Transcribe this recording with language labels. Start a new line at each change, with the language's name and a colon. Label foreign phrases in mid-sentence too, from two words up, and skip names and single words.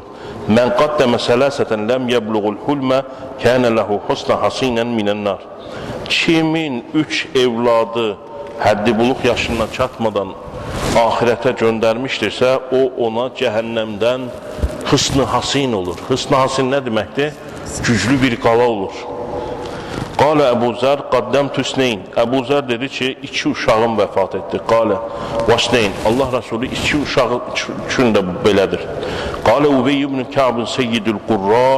Arabic: من قدم ثلاثة لم يبلغوا الحلم كان له حصنا حصينا من النار.
Azerbaijani: Kimin üç evladı həddi buluq yaşına çatmadan
Turkish: ahirete göndermiştirsə,
Azerbaijani: o ona cəhənnəmdən hısn-ı hasin olur. Hısn-ı hasin ne deməkdir? Güclü bir qala olur.
Arabic: قال أبو ذر قدمت اثنين.
Azerbaijani: Əbu Zər dedi ki, iki uşağım vəfat etdi.
Arabic: قال واثنين.
Azerbaijani: Allah Resulü iki uşağı üçün də belədir. Qale Ubey ibn Ka'bın
Arabic: سيد القراء.